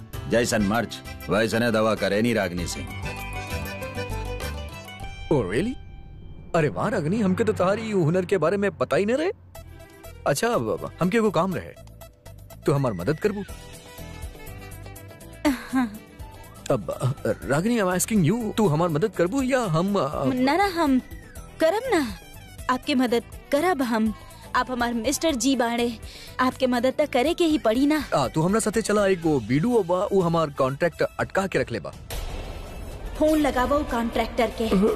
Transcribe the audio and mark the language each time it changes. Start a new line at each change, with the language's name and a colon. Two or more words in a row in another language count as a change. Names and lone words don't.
Bhojpuri: जैसन मर्ज वैसने दवा करे नी रागनी सिंह।
English: Oh really?
Bhojpuri: अरे वाह रागनी, हमके तो तुम्हारी हुनर के बारे में पता ही नहीं रहे। अच्छा अब हमके को काम रहे, तू हमार मदद करबू? अब रागिनी,
English: I am asking you,
Bhojpuri: तू हमार मदद करबू या हम? ना हम करब ना, आपके मदद करब हम। आप हमार मिस्टर जी बाड़े, आपके मदद तो करे के ही पड़ी ना। तू हमरा साथे चला। एक वो बीडू बा, वो हमार कॉन्ट्रैक्ट अटका के रख ले बा। फोन लगावो कॉन्ट्रैक्टर के।